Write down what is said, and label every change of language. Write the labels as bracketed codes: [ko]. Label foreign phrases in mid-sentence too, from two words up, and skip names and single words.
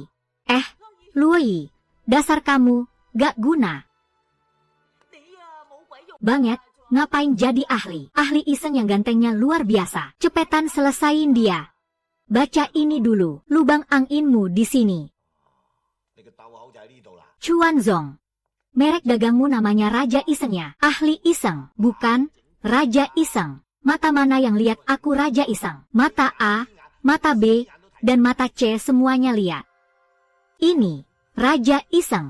[id] Luoi. Dasar kamu gak guna banget. Ngapain jadi ahli? Ahli iseng yang gantengnya luar biasa. Cepetan selesain dia. baca ini dulu. Lubang anginmu di sini. [yue] 你個竇口就喺呢度啦。 [id] Chuan Zong. Merek dagangmu namanya Raja Iseng ya? Ahli Iseng. Bukan, Raja Iseng. Mata mana yang lihat aku Raja Iseng? Mata A, mata B, dan mata C semuanya lihat. Ini, Raja Iseng.